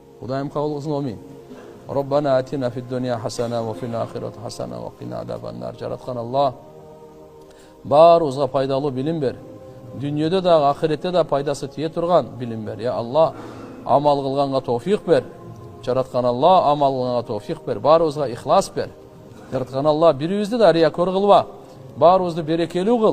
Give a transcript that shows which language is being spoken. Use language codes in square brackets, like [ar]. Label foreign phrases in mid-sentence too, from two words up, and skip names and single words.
[kk] Құдайым қабыл қылсын, амин. [ar] ربنا آتنا في الدنيا حسنة وفي الآخرة حسنة وقنا عذاب النار. [kk] Жаратқан Алла, барымызға пайдалы білім бер. Дүниеде де, ақиретте де пайдасы тие тұрған білім бер. Я Алла, амал қылғанға тауфиқ бер. Жаратқан Алла, амал қылғанға тауфиқ бер. Барымызға ихлас бер. Жаратқан Алла, бірімізді де риякор қылма. Барымызды берекелі қыл.